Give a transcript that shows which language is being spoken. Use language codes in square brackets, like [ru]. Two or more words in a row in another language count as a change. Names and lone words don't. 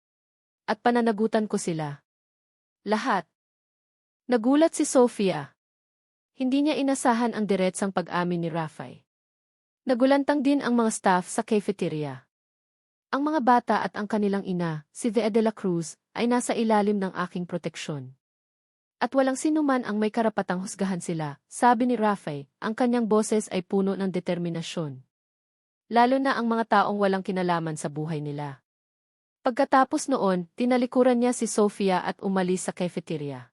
[tl] At pananagutan ko sila. Lahat. Nagulat si Sofia. Hindi niya inasahan ang diretsang pag-amin ni Rafe. Nagulantang din ang mga staff sa cafeteria. Ang mga bata at ang kanilang ina, si Thea de la Cruz, ay nasa ilalim ng aking proteksyon. At walang sinuman ang may karapatang husgahan sila, sabi ni Rafe, ang kanyang boses ay puno ng determinasyon. Lalo na ang mga taong walang kinalaman sa buhay nila. Pagkatapos noon, tinalikuran niya si Sofia at umalis sa cafeteria.